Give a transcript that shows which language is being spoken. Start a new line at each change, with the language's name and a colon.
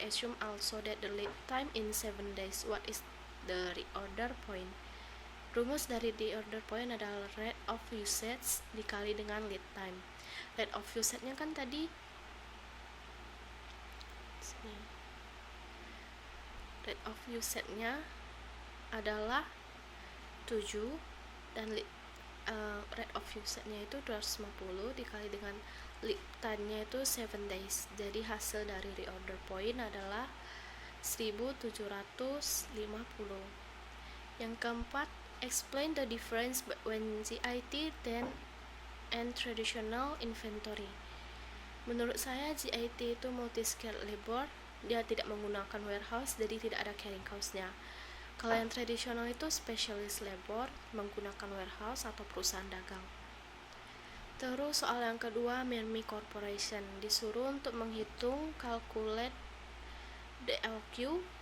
English: Assume also that the lead time in 7 days. What is the reorder point?
Indonesian: Rumus dari reorder point adalah rate of usage dikali dengan lead time. Rate of usage-nya kan tadi rate of usage-nya adalah 7 dan rate of usage-nya itu 250 dikali dengan lead time-nya itu 7 days. Jadi hasil dari reorder point adalah 1750. Yang keempat,
English: explain the difference between GIT and traditional inventory.
Indonesian: Menurut saya GIT itu multi-scale labor, dia tidak menggunakan warehouse, jadi tidak ada carrying cost-nya. Kalau yang tradisional itu specialist labor, menggunakan warehouse atau perusahaan dagang. Terus soal yang kedua, Mermi Corporation disuruh untuk menghitung calculate DLQ.